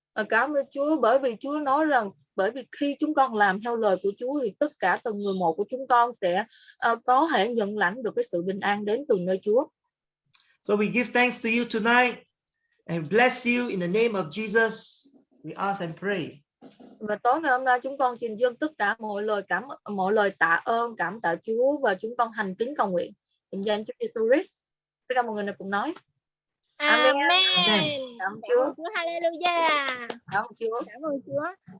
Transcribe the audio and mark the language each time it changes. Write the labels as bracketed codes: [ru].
[vi] Cảm ơn Chúa, bởi vì Chúa nói rằng bởi vì khi chúng con làm theo lời của Chúa thì tất cả từng người một của chúng con sẽ có thể nhận lãnh được cái sự bình an đến từ nơi Chúa. [en] So we give thanks to you tonight and bless you in the name of Jesus. We ask and pray. [vi] Và tối ngày hôm nay chúng con xin dâng tất cả mọi lời tạ ơn, cảm tạ Chúa và chúng con thành kính cầu nguyện. In danh Chúa Giêsu Christ. Tất cả mọi người này cùng nói. Amen. Cảm ơn Chúa. Chúa. Hallelujah. Cảm ơn Chúa. Cảm ơn Chúa.